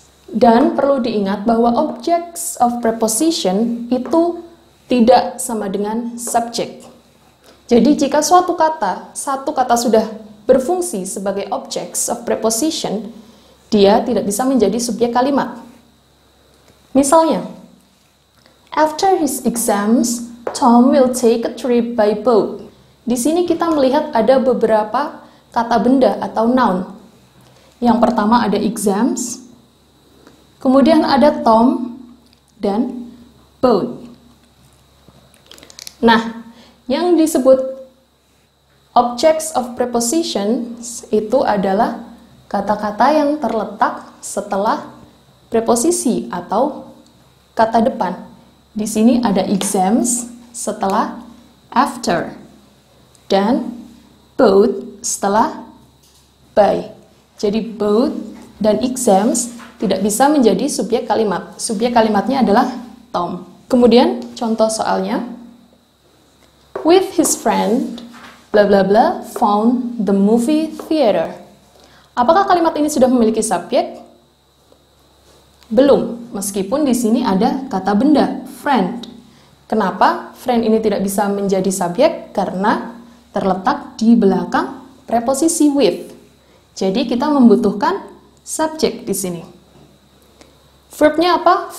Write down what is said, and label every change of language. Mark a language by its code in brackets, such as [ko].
[id] Dan perlu diingat bahwa objects of preposition itu tidak sama dengan subject. Jadi jika satu kata sudah berfungsi sebagai objects of preposition, dia tidak bisa menjadi subjek kalimat. Misalnya, [en] after his exams, Tom will take a trip by boat. [id] Di sini kita melihat ada beberapa kata benda atau noun. Yang pertama ada exams, kemudian ada Tom, dan boat. Nah, yang disebut objects of prepositions itu adalah kata-kata yang terletak setelah preposisi atau kata depan. Di sini ada exams setelah after, dan boat setelah by. Jadi boat dan exams tidak bisa menjadi subjek kalimat. Subjek kalimatnya adalah Tom. Kemudian contoh soalnya, [en] with his friend bla bla bla found the movie theater. [id] Apakah kalimat ini sudah memiliki subjek? Belum, meskipun di sini ada kata benda friend. Kenapa friend ini tidak bisa menjadi subjek? Karena terletak di belakang preposisi with. Jadi kita membutuhkan subjek di sini. Verbnya apa?